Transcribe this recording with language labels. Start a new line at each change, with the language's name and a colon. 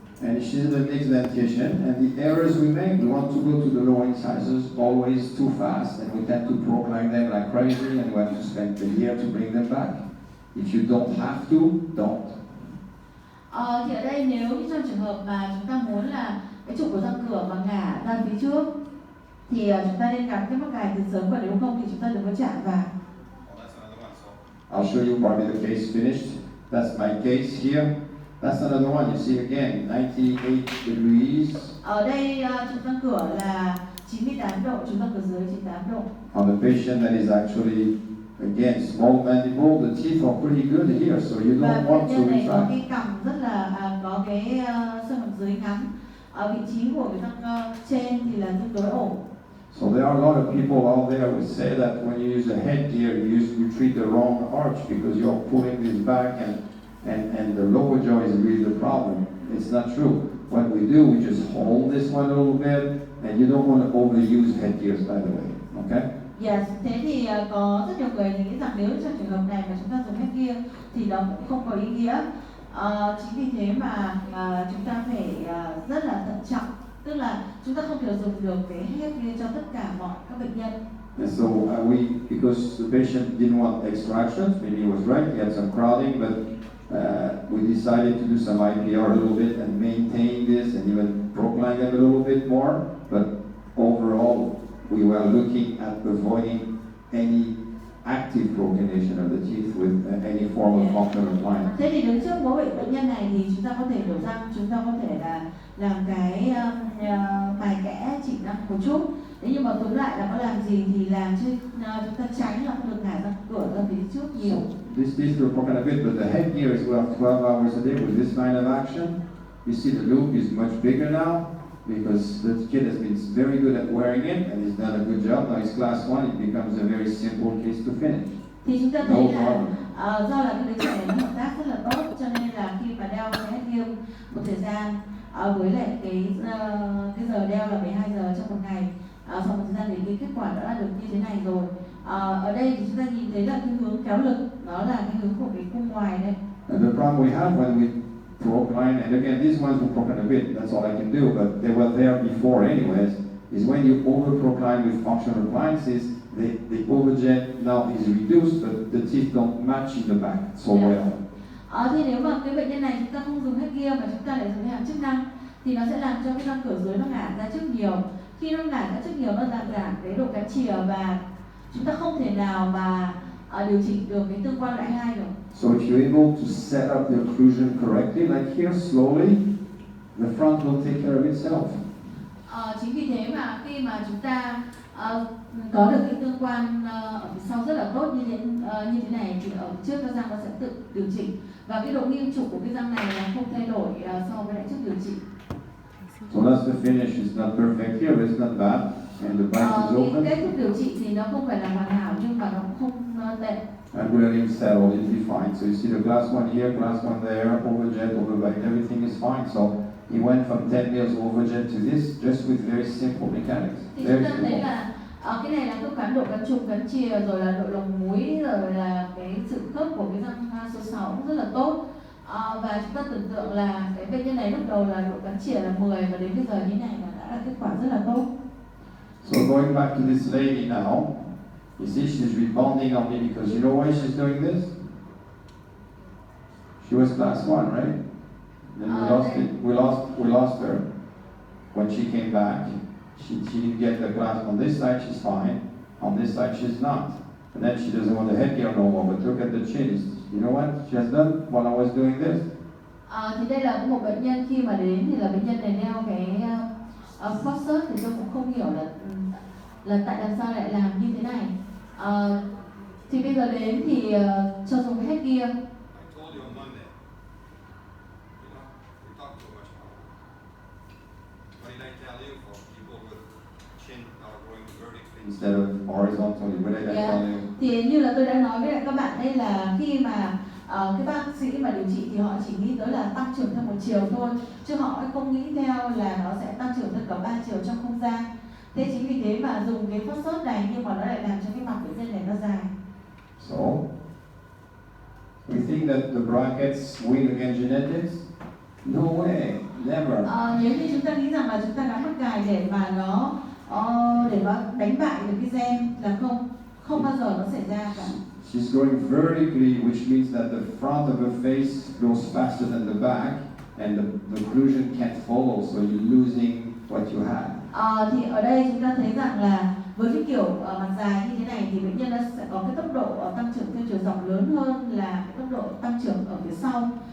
English: And she's the next dentition, and the errors we make, we want to go to the lower incisors always too fast, and we tend to proclaim them like crazy, and we have to spend a year to bring them back. If you don't have to, don't.
Vietnamese: Thì ở đây nếu như trong trường hợp mà chúng ta muốn là cái trục của răng cửa mà ngả ra phía trước thì chúng ta nên gắn cái mắc cài từ sớm, và nếu không thì chúng ta đừng có chạm vào.
English: Oh, that's another one. So I'll show you probably the case finished. That's my case here. That's another one. You see again, 98 degrees.
Vietnamese: Ở đây trục răng cửa là 98 độ, trục răng cửa dưới 98 độ.
English: On the patient that is actually, again, small mandible, the teeth are pretty good here, so you
Vietnamese: Và
English: don't want to
Vietnamese: nhân này có
English: retract.
Vietnamese: cái cằm rất là có cái xương hàm dưới ngắn. Ở vị trí của cái răng trên thì là tương đối ổn.
English: So there are a lot of people out there who say that when you use a headgear, you treat the wrong arch because you're pulling this back and the lower jaw is really the problem. It's not true. What we do, we just hold this one a little bit, and you don't want to overuse headgears, by the way. Okay?
Vietnamese: Yes, thế thì có rất nhiều người nghĩ rằng nếu trong trường hợp này mà chúng ta dùng headgear thì nó cũng không có ý nghĩa. Chính vì thế mà chúng ta phải rất là thận trọng, tức là chúng ta không thể dùng được cái headgear cho tất cả mọi các bệnh nhân.
English: And so because the patient didn't want extractions, maybe he was right, he had some crowding, but we decided to do some IPR a little bit and maintain this and even procline them a little bit more. But overall, we were looking at avoiding any active proclination of the teeth with any form of functional appliance.
Vietnamese: Thế thì đứng trước mỗi bệnh nhân này thì chúng ta có thể nhổ răng, chúng ta có thể là làm cái mài kẽ chỉnh răng một chút. Thế nhưng mà tóm lại là có làm gì thì làm chứ chúng ta tránh là không được ngả răng cửa ra phía trước nhiều.
English: These teeth were broken a bit, but the headgear is worth 12 hours a day with this kind of action. You see the loop is much bigger now because the kid has been very good at wearing it and he's done a good job. Now he's class 1, it becomes a very simple case to finish.
Vietnamese: Thì chúng ta
English: No
Vietnamese: thấy là
English: problem.
Vietnamese: do là cái đứa trẻ này hợp tác rất là tốt, cho nên là khi mà đeo cái headgear một thời gian với lại cái giờ đeo là 12 giờ trong một ngày, sau một thời gian thì cái kết quả đã được như thế này rồi. Ở đây thì chúng ta nhìn thấy là cái hướng kéo lực, đó là cái hướng của cái cung ngoài đây.
English: And the problem we have when we procline, and again these ones were broken a bit, that's all I can do, but they were there before anyways, is when you over procline with functional appliances, the overjet now is reduced, but the teeth don't match in the back so Yeah. well.
Vietnamese: Thì nếu mà cái bệnh nhân này chúng ta không dùng headgear mà chúng ta lại dùng hàm chức năng thì nó sẽ làm cho cái răng cửa dưới nó ngả ra trước nhiều. Khi nó ngả ra trước nhiều nó giảm cái độ cắn chìa và chúng ta không thể nào mà điều chỉnh được cái tương quan loại 2 được.
English: So if you're able to set up the occlusion correctly, like here slowly, the front will take care of itself.
Vietnamese: Chính vì thế mà khi mà chúng ta có được cái tương quan ở phía sau rất là tốt như thế này thì ở trước cái răng nó sẽ tự điều chỉnh và cái độ nghiêng trục của cái răng này là không thay đổi so với lại trước điều chỉnh.
English: So that's the finish. It's not perfect here, but it's not bad. And the bite is
Vietnamese: Cái
English: open.
Vietnamese: kết thúc điều trị thì nó không phải là hoàn hảo nhưng mà nó cũng không tệ.
English: And really settled, it'll be fine. So you see the glass one here, glass one there, overjet, overbite, everything is fine. So he went from 10 mils overjet to this just with very simple mechanics.
Vietnamese: Thì
English: Very
Vietnamese: chúng ta thấy
English: simple.
Vietnamese: là cái này là khớp cắn, độ cắn trục, cắn chìa, rồi là độ lồng múi, rồi là cái sự khớp của cái răng số 6 cũng rất là tốt. Và chúng ta tưởng tượng là cái bệnh nhân này lúc đầu là độ cắn chìa là 10 và đến bây giờ như này là đã là kết quả rất là tốt.
English: So going back to this lady now, you see she's rebounding on me because you know why she's doing this? She was class 1, right? Then we lost it. We lost her when she came back. She didn't get the glass on this side. She's fine. On this side, she's not. And then she doesn't want the headgear no more. But look at the chin; it's You know what she has done while I was doing this?
Vietnamese: Thì đây là một bệnh nhân khi mà đến thì là bệnh nhân này đeo cái forceps, thì tôi cũng không hiểu là tại làm sao lại làm như thế này. Thì bây giờ đến thì cho dùng cái headgear.
English: I told you on Monday. We talk too much about it. What did I tell you for people with chin not growing vertically? Instead of horizontally. What did I Yeah. tell you?
Vietnamese: Thì như là tôi đã nói với các bạn đây là khi mà cái bác sĩ mà điều trị thì họ chỉ nghĩ tới là tăng trưởng theo một chiều thôi, chứ họ không nghĩ theo là nó sẽ tăng trưởng theo cả ba chiều trong không gian. Thế chính vì thế mà dùng cái forceps này nhưng mà nó lại làm cho cái mặt bệnh nhân này nó dài.
English: So, we think that the brackets win against genetics? No way, never.
Vietnamese: Nếu như chúng ta nghĩ rằng là chúng ta gắn mắc cài để mà nó đánh bại được cái gen là không bao giờ nó xảy ra cả.
English: She's going vertically, which means that the front of her face goes faster than the back, and the occlusion can't follow, so you're losing what you have.
Vietnamese: Thì ở đây chúng ta thấy rằng là với cái kiểu mặt dài như thế này thì bệnh nhân nó sẽ có cái tốc độ tăng trưởng theo chiều dọc lớn hơn là cái tốc độ tăng trưởng ở phía sau.